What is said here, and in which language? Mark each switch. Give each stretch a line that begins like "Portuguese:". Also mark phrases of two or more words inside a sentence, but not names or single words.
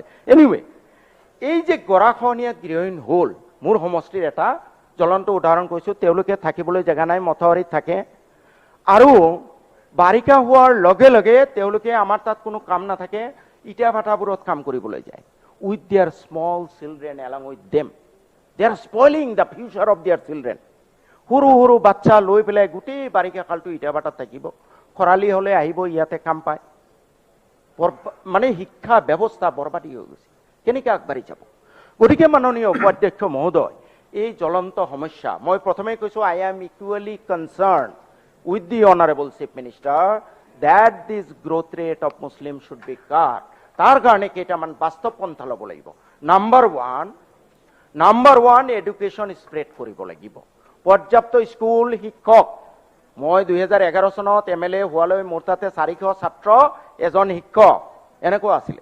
Assamese: এনিৱে, এই যে গৰাখহনীয়াত গৃহহীন হ'ল, মোৰ সমষ্টিৰ এটা জ্বলন্ত উদাহৰণ কৈছো। তেওঁলোকে থাকিবলৈ জেগা নাই, মথাউৰিত থাকে, আৰু বাৰিষা হোৱাৰ লগে লগে তেওঁলোকে আমাৰ তাত কোনো কাম নাথাকে, ইটা ভাটাবোৰত কাম কৰিবলৈ যায়।
English: With their small children along with them, they are spoiling the future of their children.
Assamese: সৰু সৰু বাচ্চা লৈ পেলাই গোটেই বাৰিষা কালটো ইটা ভাটাত থাকিব, খৰালি হলে আহিব, ইয়াতে কাম পায়। মানে শিক্ষা ব্যৱস্থা বৰবাদী হৈ গৈছে, কেনেকৈ আগবাঢ়ি যাব? গতিকে মাননীয় উপাধ্যক্ষ মহোদয়, এই জ্বলন্ত সমস্যা, মই প্ৰথমে কৈছো,
English: I am equally concerned with the honorable chief minister that this growth rate of Muslims should be cut.
Assamese: তাৰ কাৰণে কেইটামান বাস্তৱ পন্থা ল'ব লাগিব।
English: number one education spread
Assamese: কৰিব লাগিব, পৰ্যাপ্ত স্কুল, শিক্ষক। মই 2011 চনত MLA হোৱালৈ মোৰ তাতে 400 ছাত্ৰ, এজন শিক্ষক এনেকুৱা আছিলে।